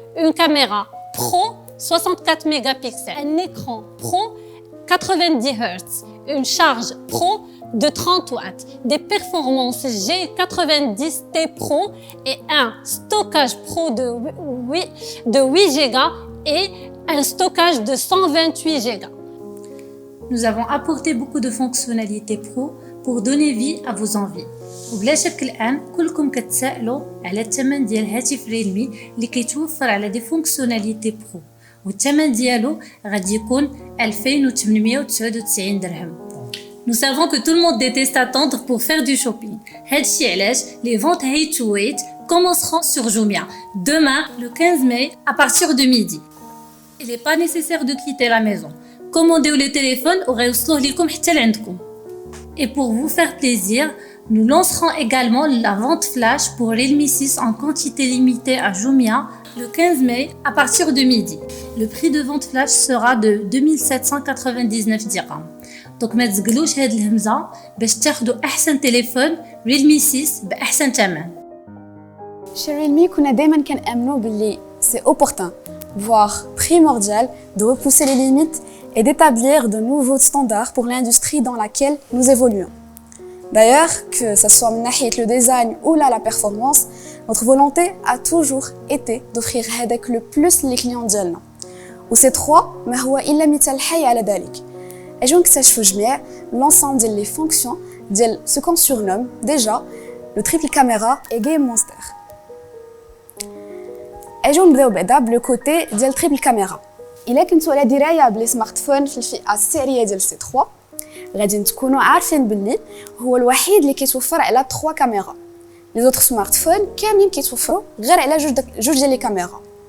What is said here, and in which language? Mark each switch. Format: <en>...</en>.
<fr>Une caméra pro 64 mégapixels, un écran pro 90 Hz, une charge pro de 30 watts, des performances G90T Pro et un stockage pro de 8 Go et un stockage de 128 Go. Nous avons apporté beaucoup de fonctionnalités pro pour donner vie à vos envies.</fr> <ar>وبلا شك الان كلكم كتسائلوا على الثمن ديال هاتف ريلمي اللي كيتوفر على دي فونكسيوناليتي برو والثمن ديالو غادي يكون 2899 درهم.</ar> <fr>Nous savons que tout le monde déteste attendre pour faire du shopping.</fr> <ar>هادشي علاش</ar> <fr>les ventes Hey to Wait commenceront sur Jumia demain le 15 mai à partir de midi. Il n'est pas nécessaire de quitter la maison. Commandez le téléphone</fr> <ar>وغيوصلوه لكم حتى لعندكم.</ar> <fr>Et pour vous faire plaisir, Nous lancerons également la vente flash pour Realme 6 en quantité limitée à Jumia le 15 mai à partir de midi. Le prix de vente flash sera de 2799 dirhams.</fr> <ar>Donc ما تزقلوش هاد الهمزة باش تاخدوا أحسن تليفون Realme 6 بأحسن ثمن.</ar> <fr>Chez Realme,</fr> <ar>كنا دايما كنأمنوا باللي</ar> <fr>c'est opportun, voire primordial, de repousser les limites et d'établir de nouveaux standards pour l'industrie dans laquelle nous évoluons. D'ailleurs, que ce soit le design ou la performance, notre volonté a toujours été d'offrir le plus les clients ديالنا.</fr> <ar>وسي 3 ما هو إلا مثال حي على ذلك. أجو نكتشفوا جميع</ar> <fr>l'ensemble des fonctions ديال ce qu'on surnomme déjà le triple caméra et game monster.</fr> <ar>أجو نبداو بعدا بلو كوتي ديال triple caméra. إلا كنتو على دراية بلي سمارت فون في الفئة السعرية ديال سي 3 غادي تكونوا عارفين باللي هو الوحيد اللي كيتوفر على 3 كاميرا. لي زوتر سمارت فون كاملين كيتوفروا غير على جوج ديال لي كاميرا.</ar>